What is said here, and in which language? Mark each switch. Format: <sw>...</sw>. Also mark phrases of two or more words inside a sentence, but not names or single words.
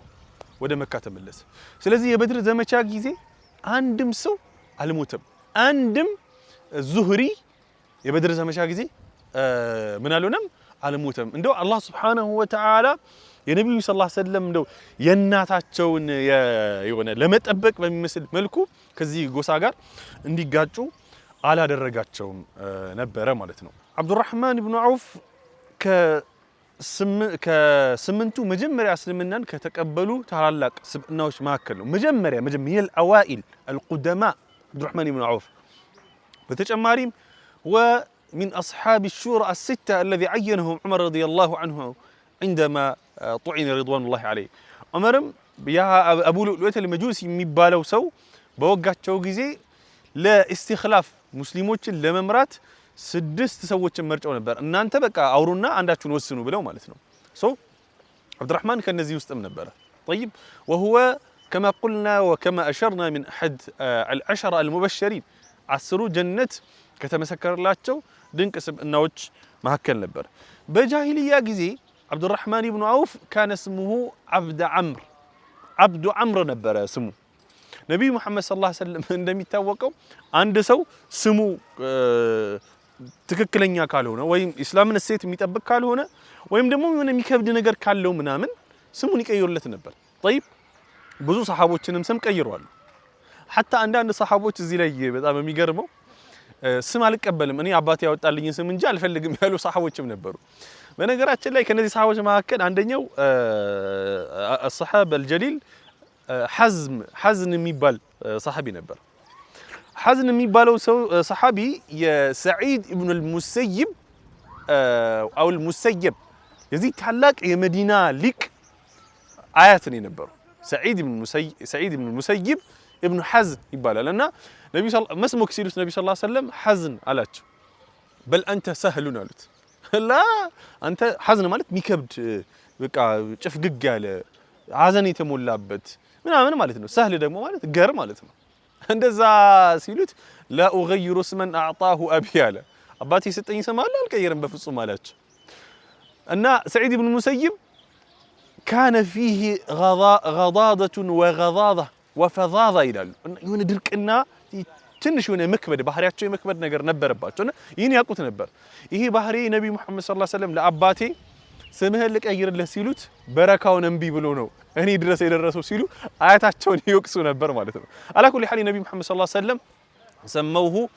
<am>ወደ መካ ተመለሰ ስለዚህ የበድር ዘመቻ ጊዜ አንድም ሰው አልሞተም አንድም ዙህሪ የበድር ዘመቻ ጊዜ ምን አልሆነም አልሞተም እንደው አላህ</am> <ar>سبحانه وتعالى</ar> <am>የነብዩ</am> <ar>صلى الله عليه وسلم</ar> <am>እንደው የናታቸውን የሆነ ለመጠበቅ በሚመስል መልኩ ከዚህ ጎሳ ጋር እንዲጋጩ አላደረጋቸውም ነበረ ማለት ነው አብዱራህማን ኢብኑ ዐውፍ ከስምንቱ መጀመሪያ እስልምናን ከተቀበሉ ታላላቅ ስብዕናዎች መካከል ነው መጀመሪያ</am> <ar>الأوائل القدماء عبدالرحمن بن عوف</ar> <am>በተጨማሪም</am> <ar>ومن أصحاب الشورى الستة الذي عينهم عمر رضي الله عنه عندما طعن رضوان الله عليه عمرم يا أبو لؤلؤة المجوسي</ar> <am>የሚባለው ሰው በወጋቸው ጊዜ ለእስትኽላፍ ሙስሊሞችን ለመምራት 6 ሰዎችን መርጨው ነበር እናንተ በቃ አውሩና አንዳችሁን ወስኑ ብለው ማለት ነው عبدالرحمن ከነዚህ ውስጥም ነበር</am> <ar>طيب وهو كما قلنا وكما أشرنا من أحد العشرة المبشرين</ar> <am>10 ጀነት ከተመሰከረላቸው ድንቅ ስብዕናዎች መካከል ነበር በጃሂልያ ጊዜ</am> <ar>عبدالرحمن بن عوف كان اسمه</ar> <am>عبد عمرو ነበር ስሙ ነብዩ መሐመድ</am> <ar>صلى الله عليه وسلم</ar> <am>እንደሚታወቀው አንድ ሰው ስሙ ትክክለኛ ካልሆነ ወይም እስላምን እሴት የሚጠብቅ ካልሆነ ወይም ደግሞ የሆነ የሚከብድ ነገር ካለው ምናምን ስሙን ይቀይሩለት ነበር طيب ብዙ ሰሃቦችንም ስም ቀይሯል حتى አንዳንድ ሰሃቦች እዚህ ላይ በጣም የሚገርመው ስም አልቀበልም እኔ አባቴ ያወጣልኝን ስም እንጂ አልፈልግም ያሉ ሰሃቦችም ነበሩ። በነገራችን ላይ ከነዚህ ሰሃቦች መካከል አንደኛው</am> <ar>الصحابي الجليل</ar> <am>حزن የሚባል ሰሃቢ ነበር። حزن የሚባለው ሰው ሰሃቢ የሰዒድ ኢብኑ አልሙሰይብ አው አልሙሰይብ የዚህ ታላቅ የመዲና ሊቅ አያት ነው የነበረው። ሰዒድ ኢብኑ አልሙሰይብ ኢብኑ حزن ይባላል እና ነብዩ መስሙክ ሲሉት ነብዩ</am> <ar>صلى الله عليه وسلم</ar> <am>حزن አላቸው። በል አንተ ሰህሉን አሉት። ላ አንተ حزن ማለት ሚከብድ በቃ ጭፍግግ ያለ ሐዘን የተሞላበት ምናምን ማለት ነው። ሰህል ደግሞ ማለት ገር ማለት ነው። እንደዛ ሲሉት</am> <ar>لا اغير اسما اعطاه ابي</ar> <am>አለ አባቴ የሰጠኝ ስም አለ አልቀየርም በፍጹም አላቸው። እና ሰዒድ ኢብኑ ሙሰይብ</am> <ar>كان فيه غضاضة وغضاضة وفظاظة</ar> <am>ይላሉ። የሆነ ድርቅና ትንሽ የሆነ መክበድ ባህሪያቸው የመክበድ ነገር ነበረባቸውና ይህን ያውቁት ነበር። ይሄ ባህሪ ነብዩ መሐመድ</am> <ar>صلى الله عليه وسلم</ar> <am>ለአባቴ ስምህን ልቀይርልህ ሲሉት በረካውን እንቢ ብሎ ነው እኔ ድረስ የደረሰው ሲሉ አያታቸውን ይወቅሱ ነበር ማለት ነው።</am> <ar>على كل حال</ar> <am>ነብዩ መሐመድ</am> <ar>صلى الله عليه وسلم</ar> <am>ሰመውሁ</am>